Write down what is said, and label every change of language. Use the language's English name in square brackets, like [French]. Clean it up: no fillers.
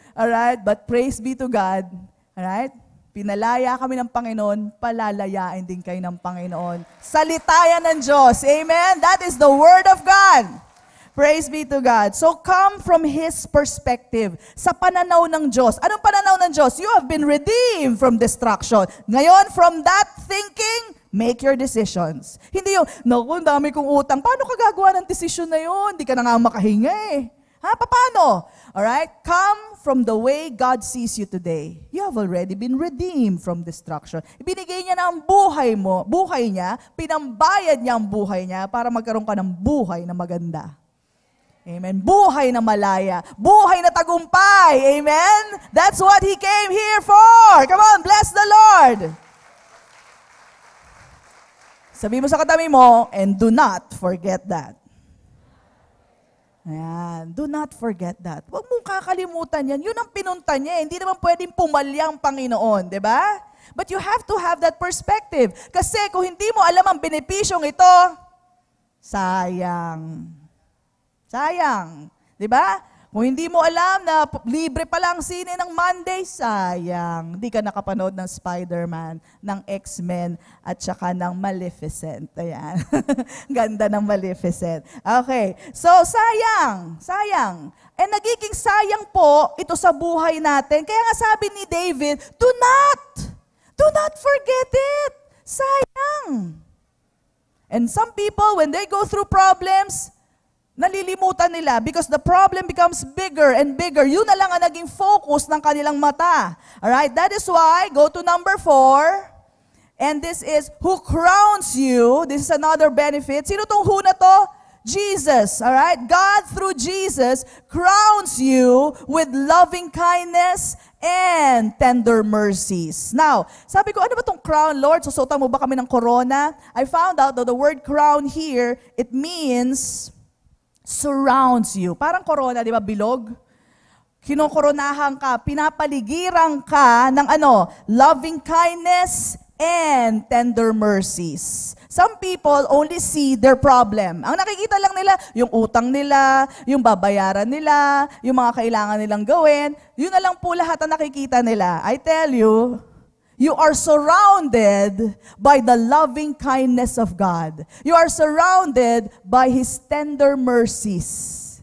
[English] Alright, but praise be to God. [Filipino] Alright, pinalaya kami ng Panginoon, palalayain din kayo ng Panginoon. Salita yan ng Diyos. Amen? [English] That is the Word of God. Praise be to God. So come from His perspective. [Filipino] Sa pananaw ng Diyos. Anong pananaw ng Diyos? You have been redeemed from destruction. Ngayon, from that thinking, make your decisions. Hindi yung, naku, dami kong utang. Paano ka gagawa ng decision na yun? Hindi ka na nga makahinga eh. Ha? Paano? Alright? [English] Come from the way God sees you today. You have already been redeemed from destruction. [Filipino] Ibinigay niya na ang buhay mo, buhay niya, pinambayad niya ang buhay niya para magkaroon ka ng buhay na maganda. Amen. Buhay na malaya. Buhay na tagumpay. Amen. [English] That's what He came here for. Come on, bless the Lord. [Filipino] Sabi mo sa katabi mo, [English] and do not forget that. [Filipino] Ayan. [English] Do not forget that. [Filipino] Huwag mong kakalimutan yan. Yun ang pinunta niya. Hindi naman pwedeng pumalya ang Panginoon. Diba? [English] But you have to have that perspective. [Filipino] Kasi kung hindi mo alam ang benepisyong ito, sayang. Sayang. Diba? Kung hindi mo alam na libre pa lang sine ng Monday, sayang. Hindi ka nakapanood ng Spider-Man, ng X-Men, at saka ng Maleficent. Ayan. Ganda ng Maleficent. Okay. So, sayang. Sayang. And nagiging sayang po ito sa buhay natin. Kaya nga sabi ni David, [English] do not forget it. [Filipino] Sayang. [English] And some people, when they go through problems, [Filipino] nalilimutan nila [English] because the problem becomes bigger and bigger. [Filipino] Yun na lang ang naging focus ng kanilang mata. [English] Alright, that is why, go to number 4. And this is, who crowns you. This is another benefit. [Filipino] Sino tong who na to? [English] Jesus. Alright, God through Jesus crowns you with loving kindness and tender mercies. [Filipino] Now, sabi ko, ano ba tong crown, Lord? Susutan mo ba kami ng corona? [English] I found out that the word crown here, it means surrounds you. [Filipino] Parang corona, di ba, bilog? Kinokoronahan ka, pinapaligiran ka ng loving kindness [English] and tender mercies. Some people only see their problem. [Filipino] Ang nakikita lang nila, yung utang nila, yung babayaran nila, yung mga kailangan nilang gawin. Yun na lang po lahat ang nakikita nila. [English] I tell you, you are surrounded by the loving kindness of God. You are surrounded by His tender mercies.